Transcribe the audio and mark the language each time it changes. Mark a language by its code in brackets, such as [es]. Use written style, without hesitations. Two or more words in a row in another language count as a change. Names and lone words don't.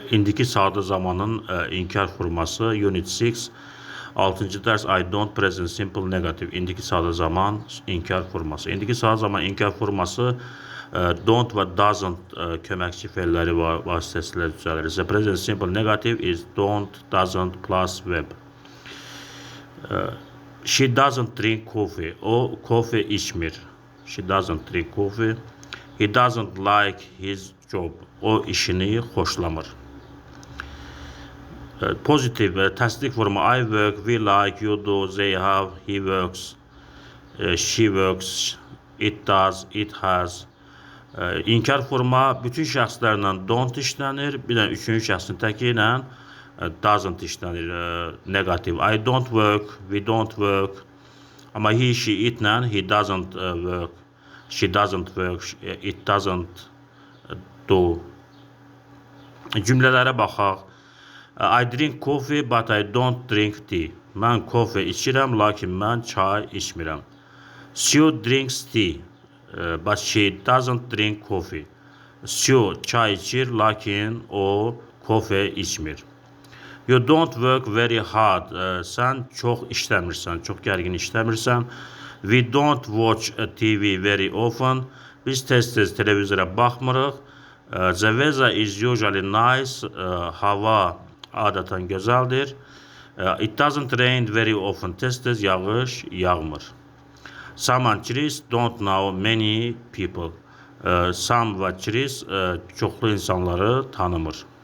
[az] İndiki sadə zamanın inkar forması Unit 6 6-cı dərs [en] I don't present simple negative. [az] İndiki sadə zaman inkar forması. İndiki sadə zaman inkar forması don't və doesn't köməkçi fe'lləri vasitəsilə düzəlir. [en] The present simple negative is don't, doesn't plus verb. She doesn't drink coffee. [az] O kofe içmir. [en] She doesn't drink coffee. He doesn't like his job. [az] O işini xoşlamır. Pozitiv və təsdiq formu [en] I work, we like, you do, they have, he works, she works, it does, it has. [az] İnkar forma bütün şəxslərlə don't işlənir, bir də üçüncü şəxsin təki ilə doesn't işlənir, negativ. [en] I don't work, we don't work. [az] Amma [en] he, she, itlə he doesn't work, she doesn't work, it doesn't do. [az] Cümlələrə baxaq. [en] I drink coffee, but I don't drink tea. [az] Mən kofe içirəm, lakin mən çay içmirəm. [en] Sue drinks tea, but she doesn't drink coffee. [az] Sue çay içir, lakin o kofe içmir. [en] You don't work very hard. [az] Sən çox işləmirsən, çox gərgin işləmirsən. [en] We don't watch TV very often. [az] Biz tez-tez televizora baxmırıq. [en] The weather is usually nice. [az] Hava adətən gözəldir. [en] It doesn't rain very often. [az] Tez-tez yağış yağmır. [en] Sam and Chris don't know many people. [az] Sam və Chris çoxlu insanları tanımır.